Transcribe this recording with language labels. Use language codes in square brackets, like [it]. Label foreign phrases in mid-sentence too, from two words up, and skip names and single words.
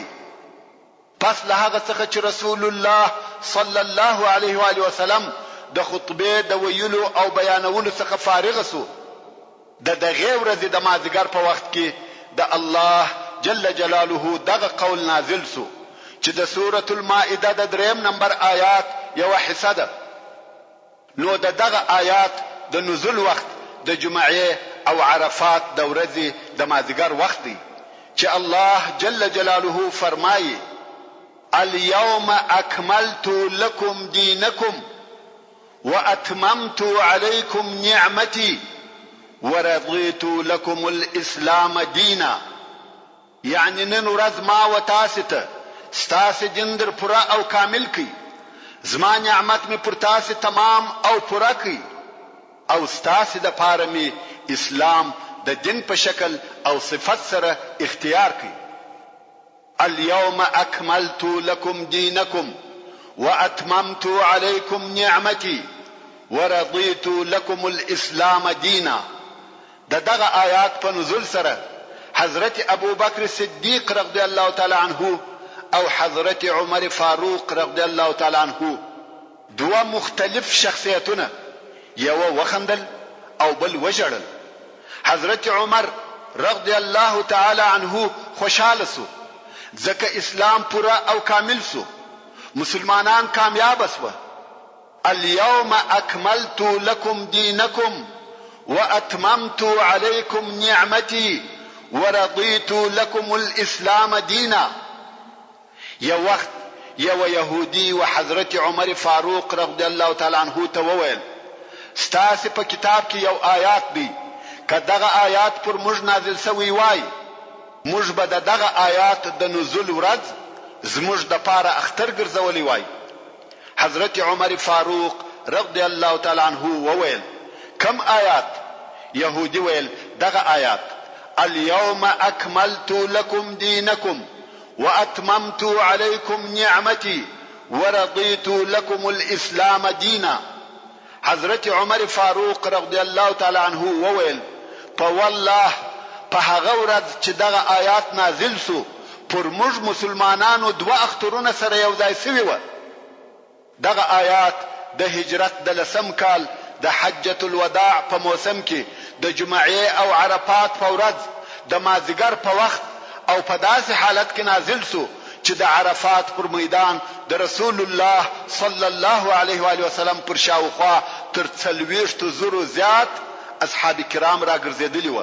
[ps] پس له هغه څخه چې رسول الله [ar] صلی الله علیه و آله وسلم [ps] د خطبه د ویلو او بیانولو څخه فارغ سو، د دغه ورځې د مازیګر په وخت کې د الله [ar] جل جلاله [ps] دغه قول نازل سو چې د سورة المائده د 3 نمبر آیات یو حصہ ده. نو دغه آیات د نزول وخت د جمعې او عرفات د ورځې د مازیګر وخت دی چې الله [ar] جل جلاله [ps] فرمایي [ar] اليوم أكملت لكم دينكم وأتممت عليكم نعمتي ورضيت لكم الإسلام دينا. [ps] يعني نن ورځ ما و تاسو ته ستاسو دین در پوره او کامل کی، زما نعمت می پر تاسو تمام او پوره کی، او ستاسو د پاره می اسلام د دین په شکل او صفت سره اختیار کی. [ar] اليوم أكملت لكم دينكم وأتممت عليكم نعمتي ورضيت لكم الإسلام دينا. [ps] دغه آیات په نزول سره حضرت ابو بکر صدیق [ar] رضی الله تعالی عنه [ps] او حضرت عمر فاروق [ar] رضی الله تعالی عنه [ps] دوه مختلف شخصیتونه، یو وخندل او بل وجړل. حضرت عمر [ar] رضی الله تعالی عنه [ps] خوشاله سو ځکه اسلام پورا او کامل سو، مسلمانان کامیاب سو. [ar] اليوم اكملت لكم دينكم واتممت عليكم نعمتي ورضيت لكم الاسلام دينا. [ps] یو وخت یو يهودي و حضرت عمر فاروق [ar] رضی الله تعالی عنه [ps] ته وویل ستاسو په کتاب کې یو آیات دی، کداغه آیات پر موږ نازل شوی وای، موږ به دغه آیات د نزول ورځ زموږ د پاره اختر ګرځولې وای. حضرت عمر فاروق [ar] رضی الله تعالی عنه [ps] وویل کم آیات؟ يهودي ویل دغه آیات [ar] اليوم اكملت لكم دينكم واتممت عليكم نعمتي ورضيت لكم الاسلام دينا. [ps] حضرت عمر فاروق [ar] رضی الله تعالی عنه [ps] وویل په والله په هغه ورځ چې دغه آیات نازل سو پر موږ مسلمانانو دوه اخترونه سره یو ځای شوي و. دغه آیات د هجرت د 10 کال د حجة الوداع په موسم کې د جمعې او عرفات په ورځ د مازیګر په وخت او په داسې حالت کې نازل سو چې د عرفات پر میدان د رسول الله [ar] صلی الله علیه و آله وسلم [ps] پر شاوخوا تر 40,000 زیات اصحاب کرام را ګرځېدلی و.